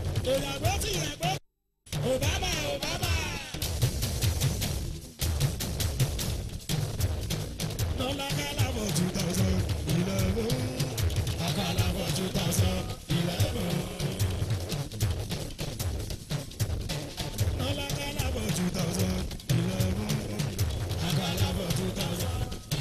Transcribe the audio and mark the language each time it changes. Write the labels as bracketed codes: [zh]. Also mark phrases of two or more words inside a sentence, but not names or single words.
[yo] Èèyàn àgbẹ̀tì, àgbẹ̀tì. Obama, Obama. [en] Lọ́lá Kálá for two thousand eleven. Àkàlà for two thousand eleven. Lọ́lá Kálá for two thousand eleven. Àkàlà for two thousand.